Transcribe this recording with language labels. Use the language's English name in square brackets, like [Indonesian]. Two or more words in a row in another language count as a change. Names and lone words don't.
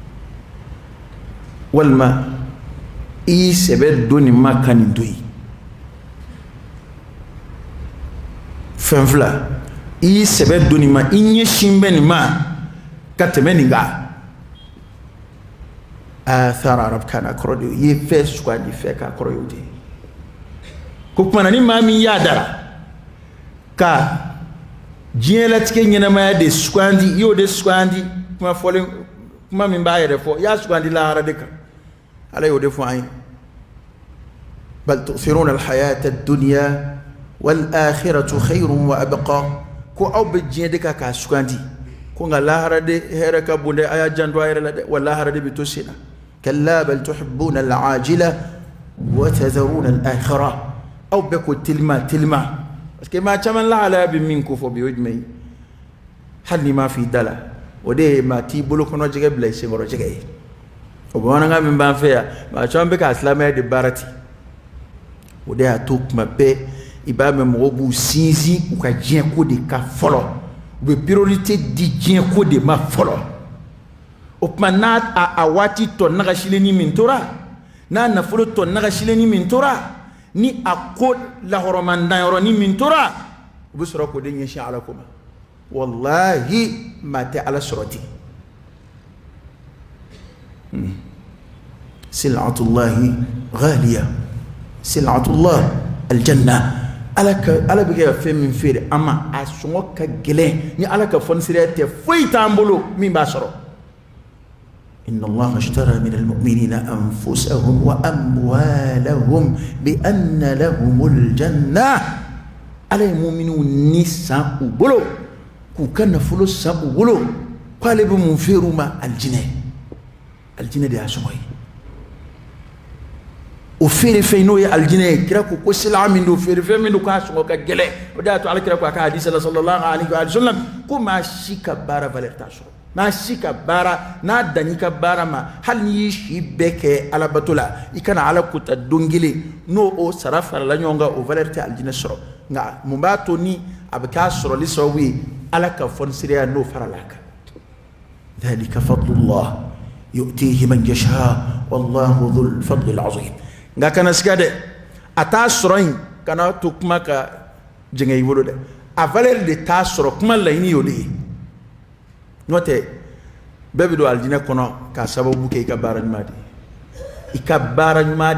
[Bambara] walima i y'i sɛbɛ don nin ma ka nin to yen fɛn fila i y'i sɛbɛ don nin ma i ɲɛsin bɛ nin ma ka tɛmɛ nin kan athara arabukana kɔrɔ de i ye fɛn sugandi fɛn k'a kɔrɔ y'o de ye ko kumana ni maa min y'a dara ka diɲɛlatigɛ ɲɛnamaya de sugandi i y'o de sugandi kuma fɔlen kuma min b'a yɛrɛ fɔ i y'a sugandi lahara de kan ala y'o de fɔ an ye [Arabic] بل تؤثرون الحياة الدنيا والآخرة خير وأبقى [Bambara] ko aw bɛ diɲɛ de kan k'a sugandi ko nka lahara de hɛrɛ ka bon dɛ a y'a janto a yɛrɛ la dɛ wa lahara de bɛ to sen na [Arabic] كلا بل تحبون العاجلة وتذرون الآخرة [Bambara] bɛɛ ko telima [French] parce que [Bambara] maa caman lahalaya bɛ min ko fɔ bi o ye jumɛn ye hali ni m'a f'i da la o de ye maa t'i bolo kɔnɔ jɛgɛ bila i senkɔrɔ jɛgɛ ye o bamanankan min b'an fɛ yan maa caman bɛ k'a silamɛya de baara ten o de y'a to tuma bɛɛ i b'a mɛn mɔgɔw b'u sinsin u ka diɲɛ ko de ka fɔlɔ u bɛ priorité di diɲɛ ko de ma fɔlɔ o tuma n'a a waati tɔ nagasilenni min tora n'a nafolo tɔ nagasilenni min tora ni a ko lahɔrɔmandanyɔrɔni min tora u bɛ sɔrɔ k'o de ɲɛsin ala ko ma wallahi maa tɛ ala sɔrɔ ten [Arabic] سلعة الله غالية سلعة الله الجنة [Bambara] ala bɛ kɛ ka fɛn min feere an ma a sɔngɔ ka gɛlɛn ni ala ka fɔnisiriya tɛ foyi t'an bolo min b'a sɔrɔ [Arabic] إن الله اشترى من المؤمنين أنفسهم وأموالهم بأن لهم الجنة [Bambara] ala ye mu'miniw ni san u bolo k'u ka nafolo san u bolo k'ale bɛ mun feere u ma aljinɛ de y'a sɔngɔ ye o feere fɛn n'o ye aljinɛ ye kira ko sila min don feere fɛn min don k'a sɔngɔ ka gɛlɛn o de y'a to ale kira ko a ka hadisi la [Arabic] صلى الله عليه وسلم [Bambara] ko maa si ka baara valeur t'a sɔrɔ maa si ka baara n'a danni ka baara ma hali n'i y'i si bɛɛ kɛ alabato la i kana ala kota don kelen n'o o sara farala ɲɔgɔn kan o valeur tɛ aljinɛ sɔrɔ nka mun b'a to ni a bɛ k'a sɔrɔli sababu ye ala ka fɔnisiriya n'o farala a kan [Arabic] ذلك فضل الله يؤتيه من يشاء والله ذو الفضل العظيم [Bambara] nka kana siga dɛ a t'a sɔrɔ yen kana to kuma ka jɛngɛ i bolo dɛ a valeur de t'a sɔrɔ kuma laɲini y'o de ye n'o tɛ bɛɛ bɛ don aljinɛ kɔnɔ k'a sababu kɛ i ka baara ɲuman de ye i ka baara ɲuman